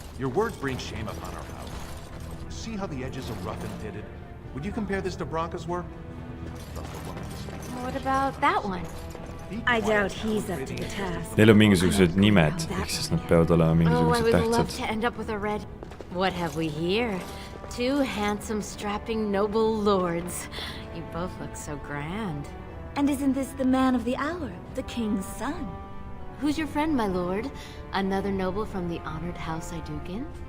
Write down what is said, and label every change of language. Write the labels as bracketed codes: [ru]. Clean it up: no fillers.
[en] Your words bring shame upon our house. See how the edges are rough and pitted? Would you compare this to Bronca's work? What about that one? I doubt he's up to the task. [et] Neil on mingisugused nimed, ehk siis nad peavad olema mingisugused [en] I would love [et] tähtsad. [en] to end up with a red... What have we here? Two handsome, strapping, noble lords. You both look so grand. And isn't this the man of the hour, the king's son? Who's your friend, my lord? Another noble from the honored House Aiducan?